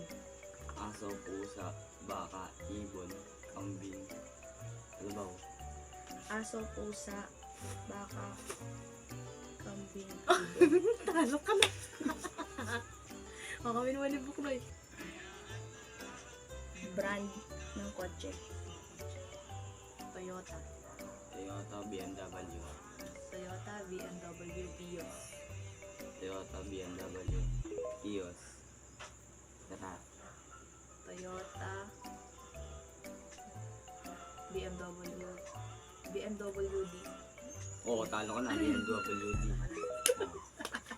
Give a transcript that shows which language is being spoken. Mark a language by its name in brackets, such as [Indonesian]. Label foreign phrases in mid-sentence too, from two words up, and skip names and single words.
[Filipino] Aso, pusa, baka, ibon, kambing. Kalabaw. Aso, pusa, baka, kambing, ibon. Talo ka na. Kami naman yung buknoy. Brand ng kotse. Toyota. Toyota, BMW. Toyota, BMW, Vios. Toyota, BMW, Kios. Tara. Toyota, BMW, BMW D. Oo, talo ka na. BMW D.